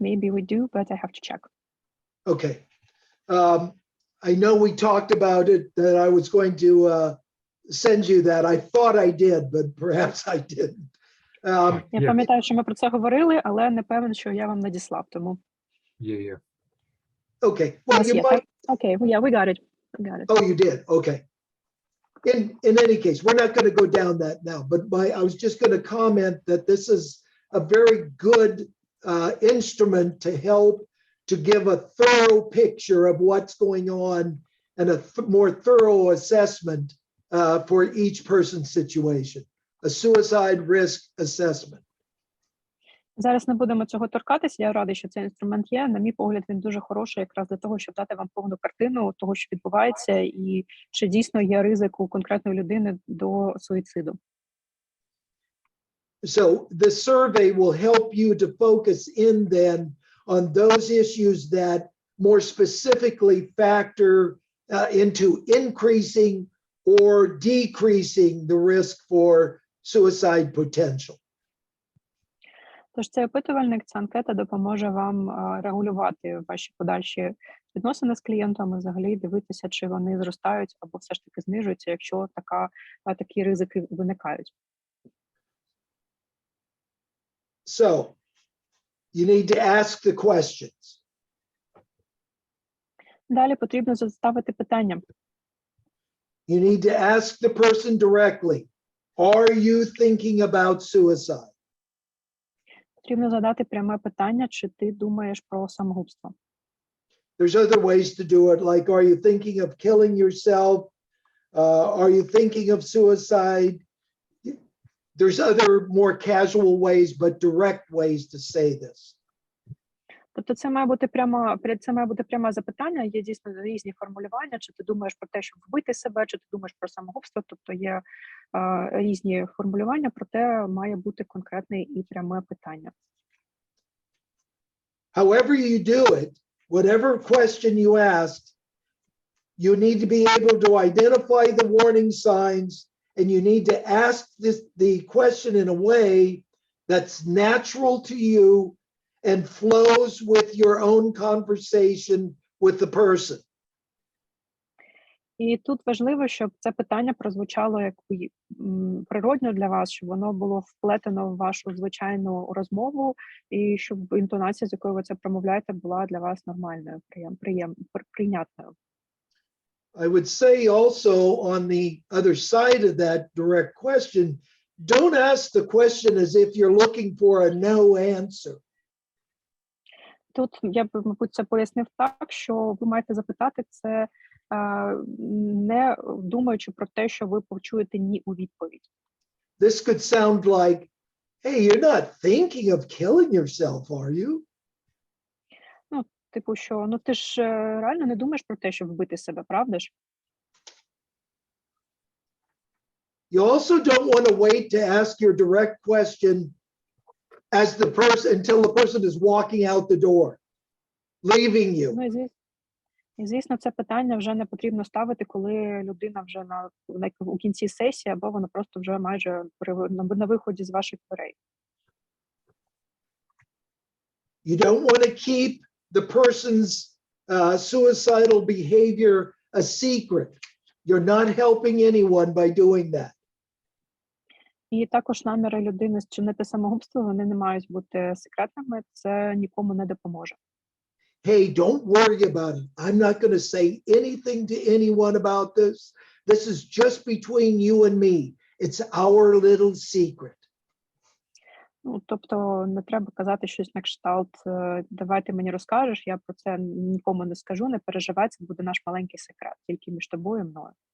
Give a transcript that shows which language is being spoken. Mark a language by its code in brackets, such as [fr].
[en] Maybe we do, but I have to check. Okay. I know we talked about it, that I was going to send you that. I thought I did, but perhaps I didn't. [uk] Я пам'ятаю, що ми про це говорили, але не певен, що я вам надіслав, тому. Є. [en] Okay. Well, you might. Okay, yeah, we got it. Oh, you did. Okay. In any case, we're not going to go down that now, but I was just going to comment that this is a very good instrument to help to give a thorough picture of what's going on and a more thorough assessment for each person's situation, a suicide risk assessment. [uk] Зараз не будемо цього торкатися. Я радий, що цей інструмент є. На мій погляд, він дуже хороший якраз для того, щоб дати вам повну картину того, що відбувається, і чи дійсно є ризик у конкретної людини до суїциду. [en] So the survey will help you to focus in then on those issues that more specifically factor into increasing or decreasing the risk for suicide potential. [uk] Тож цей опитувальник, ця анкета допоможе вам регулювати ваші подальші відносини з клієнтами, взагалі дивитися, чи вони зростають або все ж таки знижуються, якщо такі ризики виникають. [en] So you need to ask the questions. [uk] Далі потрібно заставити питання. [en] You need to ask the person directly, are you thinking about suicide? [uk] Потрібно задати пряме питання, чи ти думаєш про самогубство. [en] There's other ways to do it, like, are you thinking of killing yourself? Are you thinking of suicide? There's other more casual ways, but direct ways to say this. [uk] Тобто це має бути пряме запитання, є дійсно різні формулювання, чи ти думаєш про те, щоб вбити себе, чи ти думаєш про самогубство, тобто є різні формулювання, проте має бути конкретне і пряме питання. [en] However you do it, whatever question you asked, you need to be able to identify the warning signs, and you need to ask the question in a way that's natural to you and flows with your own conversation with the person. [uk] І тут важливо, щоб це питання прозвучало як природньо для вас, щоб воно було вплетено в вашу звичайну розмову, і щоб інтонація, з якою ви це промовляєте, була для вас нормальною, прийнятною. [en] I would say also on the other side of that direct question, don't ask the question as if you're looking for a no answer. [uk] Тут я б, мабуть, це пояснив так, що ви маєте запитати це, не думаючи про те, що ви почуєте ні у відповідь. [en] This could sound like, hey, you're not thinking of killing yourself, are you? [uk] Ну, типу, що, ти ж реально не думаєш про те, щоб вбити себе, правда ж? [en] You also don't want to wait to ask your direct question as the person until the person is walking out the door, leaving you. [uk] Ну, і звісно, це питання вже не потрібно ставити, коли людина вже у кінці сесії, або вона просто вже майже на виході з ваших дверей. [en] You don't want to keep the person's suicidal behavior a secret. You're not helping anyone by doing that. [uk] І також наміри людини зчинити самогубство, вони не мають бути секретними, це нікому не допоможе. [en] Hey, don't worry about it. I'm not going to say anything to anyone about this. This is just between you and me. It's our little secret. [uk] Ну, тобто не треба казати щось на кшталт, давай ти мені розкажеш, я про це нікому не скажу, не переживай, це буде наш маленький секрет, тільки між тобою і мною.